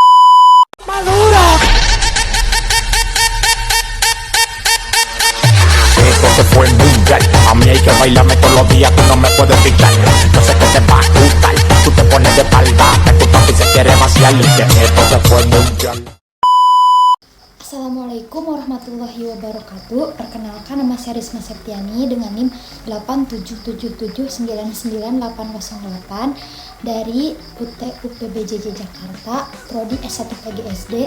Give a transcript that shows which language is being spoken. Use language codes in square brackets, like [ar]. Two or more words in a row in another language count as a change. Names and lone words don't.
[es] Esto se fue mundial. A mí hay que bailarme todos los días, tú no me puedes pichar. Yo sé que te va a gustar. Tú te pones de espalda, que tu papi se quiere vaciar. Y que esto se fue mundial. [ar] السلام عليكم ورحمة الله وبركاته. [id] Perkenalkan, nama saya Risma Septiani dengan NIM 877799808 dari UPBJJ Jakarta, Prodi S1 PGSD.